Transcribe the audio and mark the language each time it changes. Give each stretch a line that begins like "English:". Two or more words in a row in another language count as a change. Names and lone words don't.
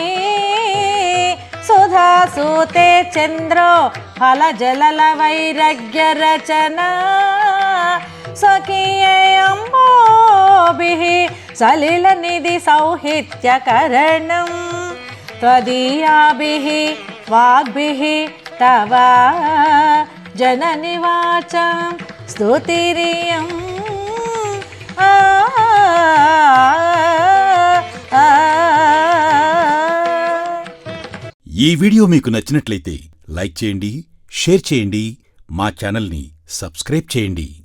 Sanskrit: सुधासूते चन्द्रो फलजललवैरग्यरचना स्वकीयम्बोभिः सलिलनिधिसौहित्यकरणं त्वदीयाभिः वाग्भिः तव जननिवाचां स्तुतिरियम्
Telugu: ఈ వీడియో మీకు నచ్చినట్లయితే లైక్ చేయండి, షేర్ చేయండి, మా ఛానల్ని సబ్స్క్రైబ్ చేయండి.